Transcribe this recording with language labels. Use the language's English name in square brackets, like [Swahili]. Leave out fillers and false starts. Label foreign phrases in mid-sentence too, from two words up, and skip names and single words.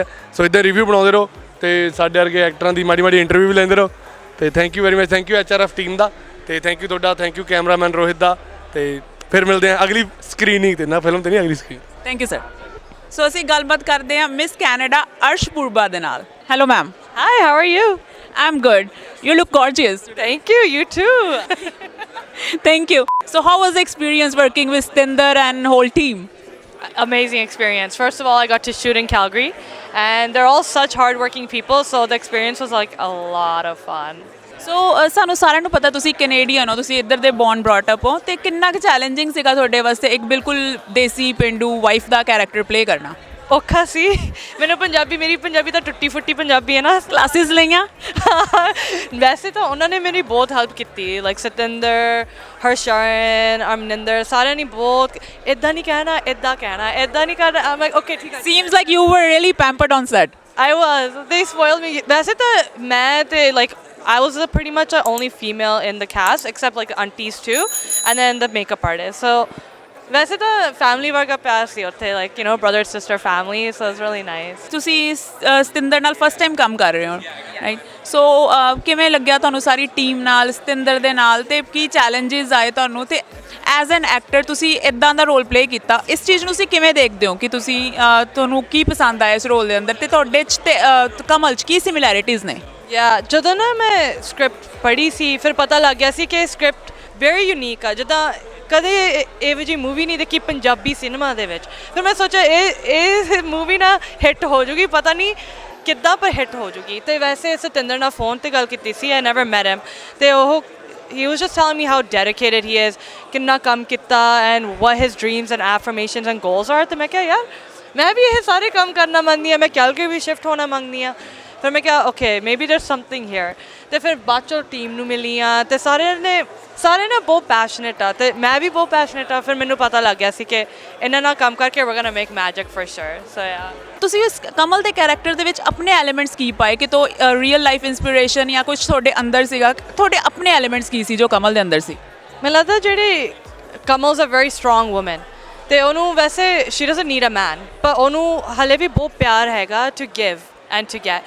[Punjabi] ਸੋ ਇੱਦਾਂ ਰਿਵਿਊ ਬਣਾਉਂਦੇ ਰਹੋ ਤੇ ਸਾਡੇ ਵਰਗੇ ਐਕਟਰਾਂ ਦੀ ਮਾੜੀ ਮਾੜੀ ਇੰਟਰਵਿਊ ਵੀ ਲੈਂਦੇ ਰਹੋ। ਤੇ [English] Thank you very much, Thank you [Punjabi] HRF ਟੀਮ ਦਾ, ਤੇ [English] Thank you [Punjabi] ਤੁਹਾਡਾ, [English] Thank you [Punjabi] ਕੈਮਰਾਮੈਨ ਰੋਹਿਤ ਦਾ। ਤੇ ਫਿਰ ਮਿਲਦੇ ਹਾਂ ਅਗਲੀ ਸਕਰੀਨਿੰਗ ਤੇ, ਨਾ ਫਿਲਮ ਤੇ ਨਹੀਂ, ਅਗਲੀ ਸਕਰੀਨ। [English] Thank you sir. [Punjabi] ਸੋ ਅਸੀਂ ਗੱਲਬਾਤ ਕਰਦੇ ਹਾਂ ਮਿਸ ਕੈਨੇਡਾ ਅਰਸ਼ ਪੂਰਬਾ ਦੇ ਨਾਲ। [English] Hello ma'am. Hi, how are you? I'm good. You look gorgeous. Thank you, you too. Thank you. So how was the experience working with Tinder and whole team? Amazing experience. First of all, I got to shoot in Calgary, and they're all such hardworking people, so the experience was like a lot of fun. [Punjabi] ਸੋ ਸਾਨੂੰ ਸਾਰਿਆਂ ਨੂੰ ਪਤਾ ਤੁਸੀਂ ਕੈਨੇਡੀਅਨ ਹੋ, ਤੁਸੀਂ ਇੱਧਰ ਦੇ [English] born brought up [Punjabi] ਹੋ, ਤੇ ਕਿੰਨਾ ਕੁ ਚੈਲੰਜਿੰਗ ਸੀਗਾ ਤੁਹਾਡੇ ਵਾਸਤੇ ਇੱਕ ਬਿਲਕੁਲ ਦੇਸੀ ਪੇਂਡੂ ਵਾਈਫ ਦਾ ਕੈਰੈਕਟਰ ਪਲੇ ਕਰਨਾ? ਔਖਾ ਸੀ। ਮੈਨੂੰ ਮੇਰੀ ਪੰਜਾਬੀ ਤਾਂ ਟੁੱਟੀ ਫੁੱਟੀ ਪੰਜਾਬੀ ਹੈ ਨਾ। ਕਲਾਸਿਸ ਲਈਆਂ? ਵੈਸੇ ਤਾਂ ਉਹਨਾਂ ਨੇ ਮੇਰੀ ਬਹੁਤ ਹੈਲਪ ਕੀਤੀ, ਲਾਈਕ ਸਤਿੰਦਰ, ਹਰਸ਼ਰਨ, ਅਮਨਿੰਦਰ, ਸਾਰਿਆਂ ਨੇ ਬਹੁਤ ਇੱਦਾਂ ਨਹੀਂ ਕਹਿਣਾ, ਇੱਦਾਂ ਕਹਿਣਾ, ਇੱਦਾਂ ਨਹੀਂ ਕਰਨਾ। ਆਮ [English] like okay [Punjabi] ਠੀਕ ਹੈ। [English] Seems like you were really pampered on set. I was. They spoiled me. [Punjabi] ਵੈਸੇ ਤਾਂ ਮੈਂ ਤੇ [English] like I was pretty much the only female in the cast, except like aunties too, and then the makeup artist. [Punjabi] So ਵੈਸੇ ਤਾਂ ਫੈਮਿਲੀ ਵਰਗਾ ਪਿਆਰ ਸੀ ਉੱਥੇ, [English] like you know, brother sister family, so it's really nice. [Punjabi] ਤੁਸੀਂ ਸਤਿੰਦਰ ਨਾਲ [English] first time [Punjabi] ਕੰਮ ਕਰ ਰਹੇ ਹੋ, ਰਾਈਟ? ਸੋ ਕਿਵੇਂ ਲੱਗਿਆ ਤੁਹਾਨੂੰ ਸਾਰੀ ਟੀਮ ਨਾਲ, ਸਤਿੰਦਰ ਦੇ ਨਾਲ, ਤੇ ਕੀ ਚੈਲੰਜਸ ਆਏ ਤੁਹਾਨੂੰ, ਤੇ [English] as an actor [Punjabi] ਤੁਸੀਂ ਇੱਦਾਂ ਦਾ ਰੋਲ ਪਲੇ ਕੀਤਾ, ਇਸ ਚੀਜ਼ ਨੂੰ ਤੁਸੀਂ ਕਿਵੇਂ ਦੇਖਦੇ ਹੋ ਕਿ ਤੁਸੀਂ ਤੁਹਾਨੂੰ ਕੀ ਪਸੰਦ ਆਇਆ ਇਸ ਰੋਲ ਦੇ ਅੰਦਰ, ਤੇ ਤੁਹਾਡੇ 'ਚ ਤੇ ਕਮਲ 'ਚ ਕੀ ਸਿਮਿਲੈਰਿਟੀਜ਼ ਨੇ? ਜਦੋਂ ਨਾ ਮੈਂ ਸਕ੍ਰਿਪਟ ਪੜ੍ਹੀ ਸੀ, ਫਿਰ ਪਤਾ ਲੱਗ ਗਿਆ ਸੀ ਕਿ ਸਕ੍ਰਿਪਟ [English] very unique [Punjabi] ਆ, ਜਿੱਦਾਂ ਕਦੇ ਇਹੋ ਜਿਹੀ ਮੂਵੀ ਨਹੀਂ ਦੇਖੀ ਪੰਜਾਬੀ ਸਿਨੇਮਾ ਦੇ ਵਿੱਚ। ਫਿਰ ਮੈਂ ਸੋਚਿਆ ਇਹ ਮੂਵੀ ਨਾ ਹਿੱਟ ਹੋ ਜੂਗੀ, ਪਤਾ ਨਹੀਂ ਕਿੱਦਾਂ ਪਰ ਹਿੱਟ ਹੋ ਜੂਗੀ। ਤੇ ਵੈਸੇ ਸਤਿੰਦਰ ਨਾਲ ਫੋਨ 'ਤੇ ਗੱਲ ਕੀਤੀ ਸੀ, [English] I never met him, [Punjabi] ਤੇ ਉਹ [English] he was just telling me how dedicated he is, [Punjabi] ਕਿੰਨਾ ਕੰਮ ਕੀਤਾ, [English] and what his dreams and affirmations and goals are। [Punjabi] ਤੇ ਮੈਂ ਕਿਹਾ ਯਾਰ ਮੈਂ ਵੀ ਇਹ ਸਾਰੇ ਕੰਮ ਕਰਨਾ ਮੰਗਦੀ ਹਾਂ, ਮੈਂ ਕੈਲਗਰੀ ਵੀ ਸ਼ਿਫਟ ਹੋਣਾ ਮੰਗਦੀ ਹਾਂ। ਫਿਰ ਮੈਂ ਕਿਹਾ [English] okay maybe there something here. [Punjabi] ਤੇ ਫਿਰ ਬਾਅਦ 'ਚੋਂ ਟੀਮ ਨੂੰ ਮਿਲੀ ਆ, ਤੇ ਸਾਰੇ ਨਾ ਬਹੁਤ ਪੈਸ਼ਨੇਟ ਆ, ਤੇ ਮੈਂ ਵੀ ਬਹੁਤ ਪੈਸ਼ਨੇਟ ਆ। ਫਿਰ ਮੈਨੂੰ ਪਤਾ ਲੱਗ ਗਿਆ ਸੀ ਕਿ ਇਹਨਾਂ ਨਾਲ ਕੰਮ ਕਰਕੇ [English] we're gonna make magic for sure, so yeah। [Punjabi] ਤੁਸੀਂ ਇਸ ਕਮਲ ਦੇ ਕੈਰੈਕਟਰ ਦੇ ਵਿੱਚ ਆਪਣੇ ਐਲੀਮੈਂਟਸ ਕੀ ਪਾਏ, ਕਿ ਤੋ [English] real life inspiration [Punjabi] ਜਾਂ ਕੁਝ ਤੁਹਾਡੇ ਅੰਦਰ ਸੀਗਾ, ਤੁਹਾਡੇ ਆਪਣੇ ਐਲੀਮੈਂਟਸ ਕੀ ਸੀ ਜੋ ਕਮਲ ਦੇ ਅੰਦਰ ਸੀ? ਮੈਨੂੰ ਲੱਗਦਾ ਜਿਹੜੀ ਕਮਲ's [English] a very strong woman, ਤੇ ਉਹਨੂੰ ਵੈਸੇ she doesn't need a man, [Punjabi] ਪਰ ਉਹਨੂੰ ਹਲੇ ਵੀ ਬਹੁਤ ਪਿਆਰ ਹੈਗਾ [English] to give and to get।